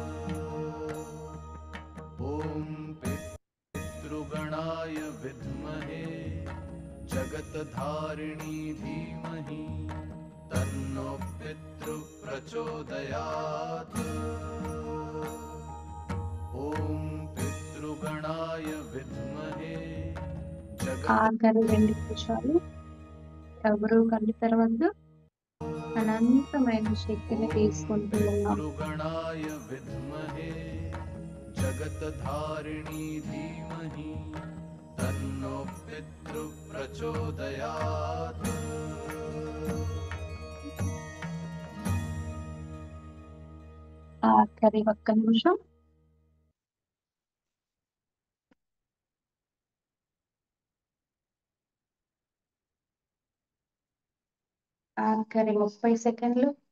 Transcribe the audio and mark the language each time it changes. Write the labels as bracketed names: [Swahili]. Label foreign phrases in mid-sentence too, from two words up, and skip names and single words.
[Sanskrit] ॐ पितृगणाय विद्महे जगतधारिणी धीमहि तन्नो पितृ प्रचोदयात्। ॐ पितृगणाय विद्महे [Telugu] ఆఖరి 2 నిమిషాలు ఎవరు కళ్ళు తెరవద్దు. అనంతమైన శక్తిని తీసుకుంటూ ఉన్నాం. [Sanskrit] पितृगणाय विद्महे जगतधारिणी धीमहि तन्नो पितृ प्रचोदयात्। [Telugu] ఆఖరి 1 నిమిషం. ఆఖరి 30 సెకండ్లు.